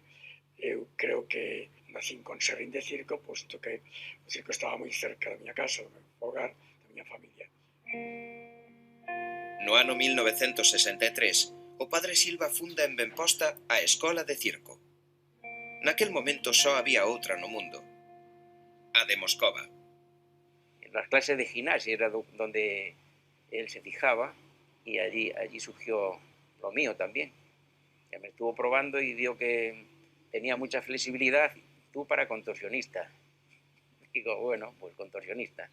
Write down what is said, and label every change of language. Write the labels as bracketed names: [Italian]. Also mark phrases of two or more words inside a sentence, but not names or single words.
[Galician] Eu creo que nacín con serrín de circo, posto que o circo estaba moi cerca da miña casa, do meu hogar, da miña familia. No ano 1963, o padre Silva funda en Benposta a Escola de Circo. Naquel momento só había outra no mundo, a de Moscova. [Spanish] En las clases de gimnasia era donde él se fijaba y allí surgió lo mío también. Ya me estuvo probando y vio que tenía mucha flexibilidad, tú para contorsionista. Digo, bueno, pues contorsionista.